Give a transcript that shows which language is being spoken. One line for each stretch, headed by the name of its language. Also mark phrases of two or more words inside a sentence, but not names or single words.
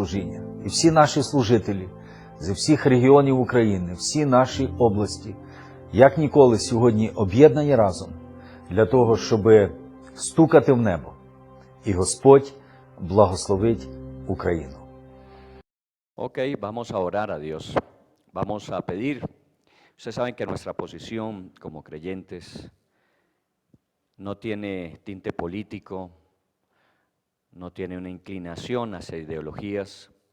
Ukrainian: І всі наші служителі зі всіх регіонів України, всі наші області, як ніколи сьогодні об'єднані разом для того, щоб стукати в небо. І Господь благословить Україну.
Spanish: Ok, vamos a orar a Dios. Vamos a pedir. Ustedes saben que nuestra posición como creyentes no tiene tinte político, no tiene una inclinación hacia ideologías.